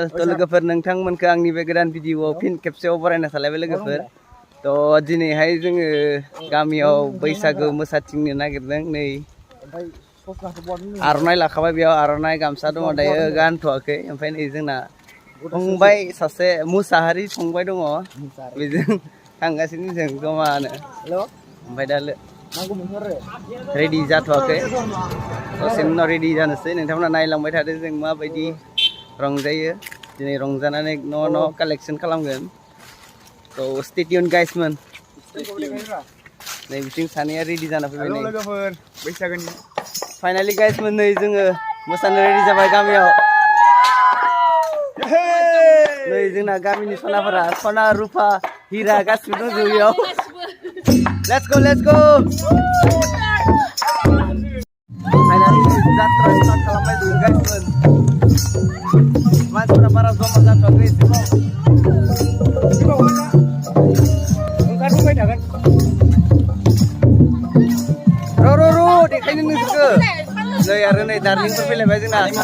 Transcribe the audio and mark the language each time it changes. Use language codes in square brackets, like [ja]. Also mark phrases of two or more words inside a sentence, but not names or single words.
[brx] To logofer nongthangmonkho angni be godan video fin kepseaw baraina salaibai logofer. To dinaiहाय जोङो गामियाव बैसागु मोसाथिंनो नागिरदों नै आर'नाइ लाखाबाय बेयाव आर'नाइ गामसा दङ दायो गानथ'वाखै ओमफ्राय नै जोंना फंबाय सासे मुसाहारि फंबाय दङ बेजों थांगासिनो जों जमानो ओमफ्राय दा रेडि जाथ'वाखै दसेनि उनाव रेडि जानोसै नोंथांमोना नायलांबाय थादो जों माबायदि रंजायो दिनै रंजानानै न' कालेक्सन खालामगोन तो stay tuned guys man नै बिथिं सानैया रेडि जाना फैबाय नै लोगोफोर बैसागोनि [en] finally guys [brx] मोन नै जोङो मोसानो रेडि जाबाय गामियाव नै जोंना गामिनि सनाफोरा सना रुफा हिरा गासिबो दंजोबो बेयाव [en] let's go [brx] फाइनाली जात्रा स्टार्ट खालामबाय जों गाइस मोन मानसिफोरा बारा जमा जाथ'वाखै एसेबां रो देखायनो नोंसोरखो नै आरो नै दार्लिंफोर फैलायबाय जोंना